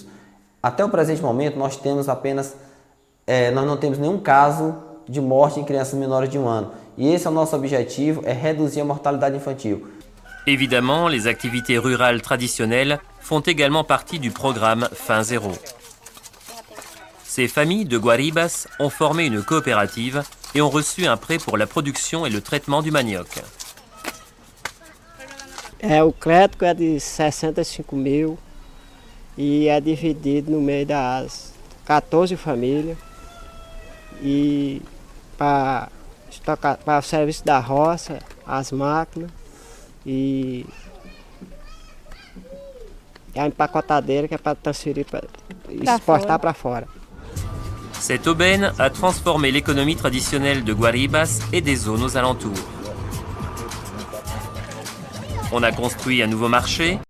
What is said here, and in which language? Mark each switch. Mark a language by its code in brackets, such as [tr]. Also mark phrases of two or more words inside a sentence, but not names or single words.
[pt] Até o presente momento, nós não temos nenhum caso de morte em crianças menores de 1 ano. E esse é o nosso objetivo, é reduzir a mortalidade infantil. [fr] Évidemment, les activités rurales traditionnelles font également partie du programme Faim Zéro. Ces familles de Guaribas ont formé une coopérative et ont reçu un prêt pour la production et le traitement du manioc. [pt] O crédito é de 65 mil e é dividido no meio das 14 famílias e para o serviço da roça, as máquinas e a empacotadeira que é para transferir e exportar para fora. [fr] Cette aubaine a transformé l'économie traditionnelle de Guaribas et des zones aux alentours. On a construit un nouveau marché,